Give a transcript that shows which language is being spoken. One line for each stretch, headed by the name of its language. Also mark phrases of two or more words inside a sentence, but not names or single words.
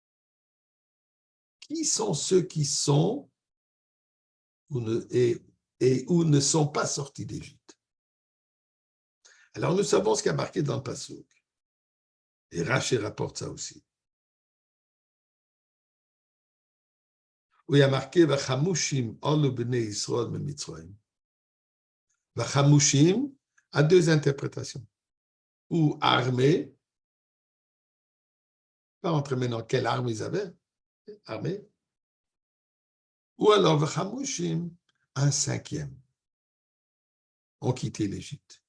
French: Qui sont ceux qui sont ou ne sont pas sortis d'Égypte? Alors, nous savons ce qui a marqué dans le Passouk. Et Rashi rapporte ça aussi. Où il y a marqué
Hebrew: וחמושים עלו בני ישראל ממצרים.
French: Vachamushim a deux interprétations. Ou armée, pas entrer maintenant quelle arme ils avaient, armée. Ou alors Vachamushim, un cinquième, ont quitté l'Égypte.